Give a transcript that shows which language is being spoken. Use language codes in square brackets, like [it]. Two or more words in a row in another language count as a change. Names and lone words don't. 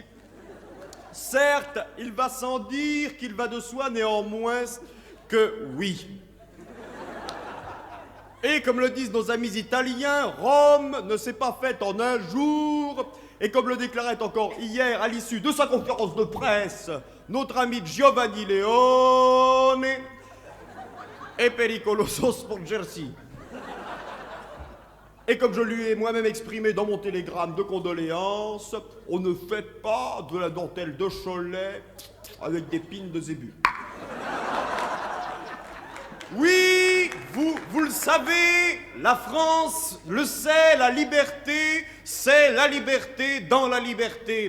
[fr] Certes, il va sans dire qu'il va de soi néanmoins que oui. Et comme le disent nos amis italiens, Rome ne s'est pas faite en un jour. Et comme le déclarait encore hier, à l'issue de sa conférence de presse, notre ami Giovanni Leone est [it] pericoloso sporgersi. [fr] Et comme je lui ai moi-même exprimé dans mon télégramme de condoléances, on ne fait pas de la dentelle de Cholet avec des pines de zébu. Oui, vous le savez, la France le sait, la liberté, c'est la liberté dans la liberté.